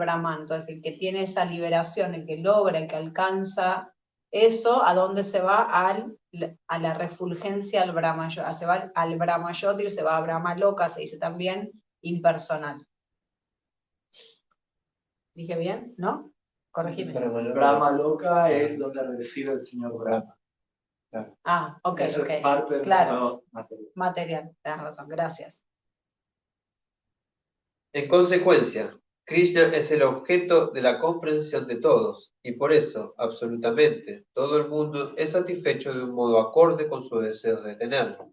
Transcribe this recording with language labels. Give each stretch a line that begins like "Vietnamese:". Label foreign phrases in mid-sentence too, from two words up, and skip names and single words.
Spanish: Entonces el que tiene esa liberación, el que logra, el que alcanza Eso, ¿a dónde se va? A la refulgencia al Brahma, se va al Brahma Yotir, se va a Brahma Loka, se dice también impersonal. ¿Dije bien? ¿No? Corregime. Brahma Loka es donde reside el señor Brahma. Ah, ok, Eso ok. es parte del Claro, mundo material. material, tienes razón, gracias. En consecuencia, Krishna es el objeto de la comprensión de todos, y por eso, absolutamente, todo el mundo es satisfecho de un modo acorde con sus deseos de tenerlo.